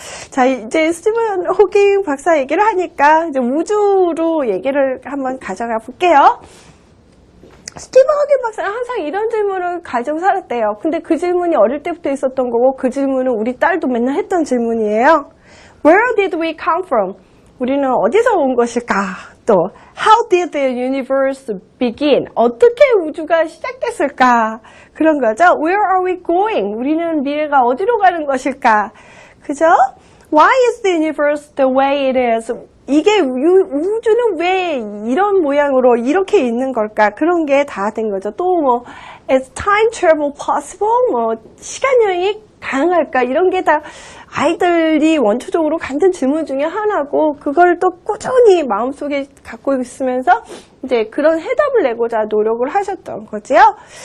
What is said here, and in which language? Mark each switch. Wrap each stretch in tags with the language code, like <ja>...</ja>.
<ko>자, 이제 스티븐 호킹 박사 얘기를 하니까 이제 우주로 얘기를 한번 가져가 볼게요. 스티븐 호킹 박사는 항상 이런 질문을 가지고 살았대요. 근데 그 질문이 어릴 때부터 있었던 거고, 그 질문은 우리 딸도 맨날 했던 질문이에요.</ko> <en>Where did we come from?</en> <ko>우리는 어디서 온 것일까? 또</ko> <en>How did the universe begin?</en> <ko>어떻게 우주가 시작됐을까? 그런 거죠.</ko> <en>Where are we going?</en> <ko>우리는 미래가 어디로 가는 것일까? 그죠?</ko> <en>Why is the universe the way it is?</en> <ko>이게 우주는 왜 이런 모양으로 이렇게 있는 걸까? 그런 게 다 된 거죠. 또 뭐</ko> <en>Is time travel possible?</en> <ko>뭐 시간여행이 가능할까? 이런 게 다 아이들이 원초적으로 갖는 질문 중에 하나고, 그걸 또 꾸준히 마음속에 갖고 있으면서 이제 그런 해답을 내고자 노력을 하셨던 거지요.</ko>